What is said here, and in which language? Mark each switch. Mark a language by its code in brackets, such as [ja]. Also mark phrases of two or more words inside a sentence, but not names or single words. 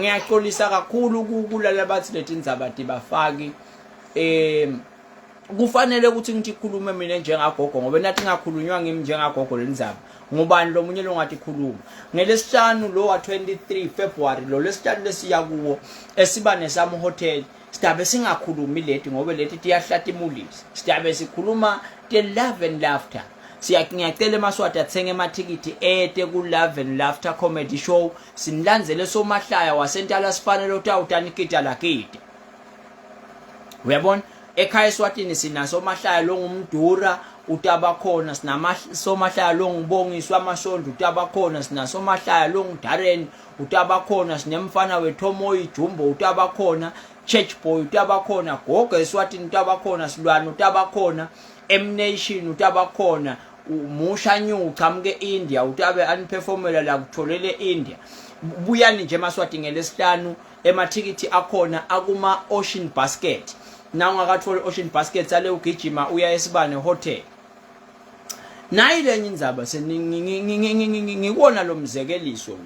[ss] Ngiyaxolisa kakhulu kulala bathi letindzaba tibafaki kufanele ukuthi ngikhulume mina njengagogo ngoba nathi ngakhulunywa ngimi njengagogo lendzaba ngubani lo munye longathi khuluma ngelesihlanu lo wa 23 February lo lesihlanu lesiya kuwo esiba nesamo hotel sidabe singakhulumi leti ngoba leti tiyahlatimulisa sidabe sikhuluma [en] the love and laughter [ss] ngiyacela eMaswati athenge amathikiti ete ku Love and Laughter Comedy Show. Sinilandzele somahlaya wasentala sifanele utawutani kita lakiti. Uyabona? Ekhaya eSwatini sinaso mahlaya lo ngumdura utabakhona, sinama somahlaya lo ngubongiswa amasonto utabakhona, sinaso mahlaya lo ngudarren utabakhona, sinemfana wethomo ijumbo utabakhona, church boy utabakhona, gogoeswatini utabakhona, slwane utabakhona, M-Nation utabakhona, umusha nyu uqhamuke India utabe aniperformela la kutholele India. Buyani nje eMaswati ngelesihlanu, emathikiti akhona akuma Ocean Basket. Na ungakatholi Ocean Basket ale ugijima uya eSibane Hotel. Nayi lenye indzaba ngikubona lo mzekeliso lo.